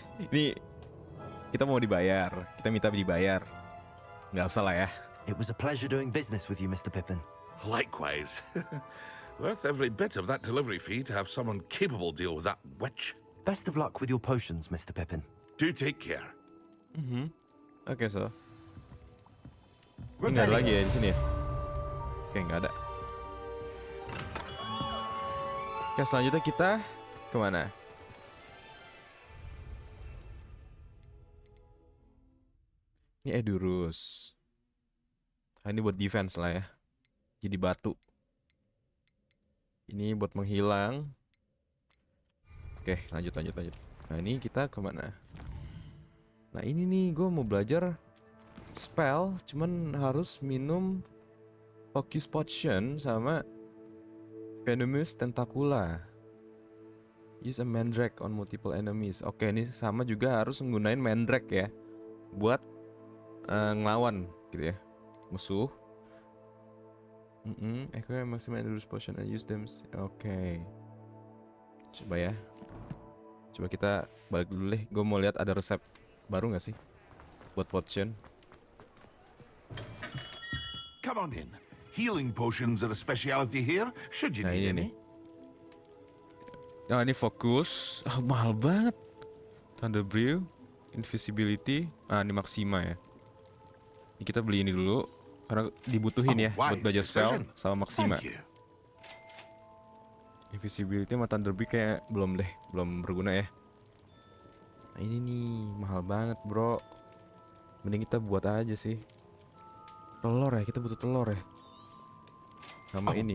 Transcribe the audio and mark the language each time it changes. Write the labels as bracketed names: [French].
[Indonesian] Ini kita mau dibayar, kita minta dibayar. Nggak usah lah ya. [English] It was a pleasure doing business with you, Mr. Pippin. Likewise. Worth every bit of that delivery fee to have someone capable deal with that witch. Best of luck with your potions, Mr. Pippin. Do take care. Oke, so. [Indonesian] Ini nggak ada lagi ya di sini ya? Oke, nggak ada. Oke, selanjutnya kita kemana? Ini Edurus. Nah, ini buat defense lah ya. Jadi batu. Ini buat menghilang. Oke, lanjut. Nah, ini kita kemana? Nah, ini nih gue mau belajar spell, cuman harus minum Focus Potion sama Venomous Tentacula. [English] Use a Mandrake on multiple enemies. [Indonesian] Oke, ini sama juga harus menggunakan Mandrake ya, buat ngelawan gitu ya, musuh. [English] Acquire maximum endurance potion and use them. [Indonesian] Oke. Coba ya. Coba kita balik dulu deh. Gue mau lihat ada resep baru nggak sih buat potion. [English] Come on in. Healing potions are a specialty here, should you Nah, need [Indonesian] ini [English] any. [Indonesian] nih. Oh, ini fokus. Mahal banget. Thunder Brew, Invisibility. Ini Maxima ya. Ini kita beli ini dulu karena dibutuhin ya buat belajar spell sama Maxima. [English] Thank you. [Indonesian] Invisibility sama Thunder Brew kayak belum berguna ya. Nah, ini nih mahal banget, bro. Mending kita buat aja sih. Telur ya, kita butuh telur ya. Sama ini.